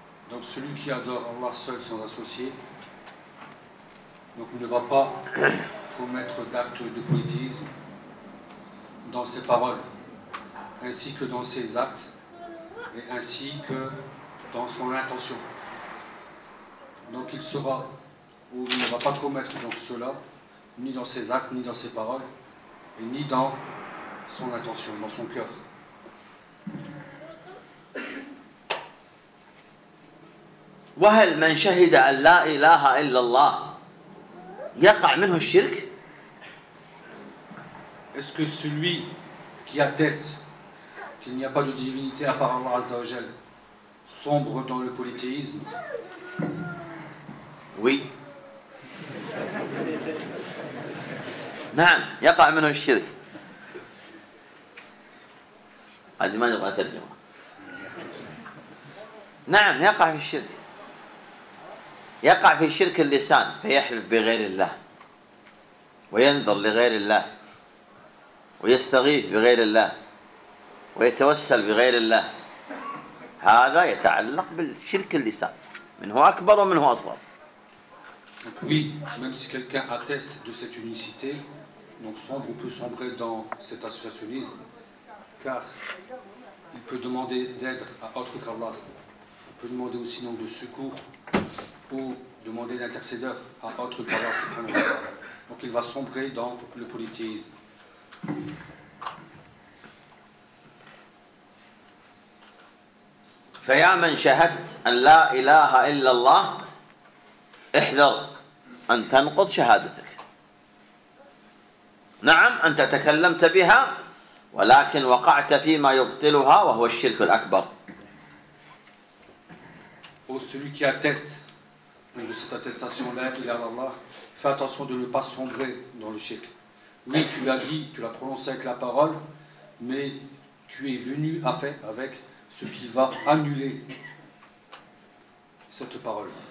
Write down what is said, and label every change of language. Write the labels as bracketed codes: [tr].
[fr] Donc celui qui adore Allah seul sans associé donc ne va pas promettre d'actes de politisme dans ses paroles ainsi que dans ses actes et ainsi que dans son intention. Donc il sera ou il ne va pas commettre donc cela ni dans ses actes ni dans ses paroles et ni dans son intention, dans son cœur. [ar] وهل من شهد أن لا إله إلا الله يقع منه الشرك؟ [fr] Est-ce que celui qui atteste qu'il n'y a pas de divinité à part Allah Azza wa Jal sombre dans le polythéisme? Oui. [ar] نعم يقع منه الشرك. هذه ما نبغى ترجمة. نعم يقع في الشرك. يقع في شرك اللسان فيحلف بغير الله وينظر لغير الله ويستغيث بغير الله ويتوسل بغير الله هذا يتعلق بالشرك اللسان من هو أكبر ومن هو أصغر. [fr] Donc oui, même si quelqu'un atteste de cette unicité, donc sombre ou peut sombrer dans cet associationnisme, car il peut demander d'aide à autre qu'Allah, il peut demander aussi donc de secours ou demander l'intercédeur à autre qu'Allah subhanahu wa ta'ala. Donc il va sombrer dans le polythéisme. [ar] فيا من شهدت أن لا إله إلا الله احذر أن تنقض شهادتك. نعم أنت تكلمت بها ولكن وقعت فيما يبطلها وهو الشرك الأكبر. [fr] أو celui qui atteste de cette attestation-là, il est à Allah, fais attention de ne pas sombrer dans le shirk. Oui, tu l'as dit, tu l'as prononcé avec la parole, mais tu es venu à faire avec ce qui va annuler cette parole.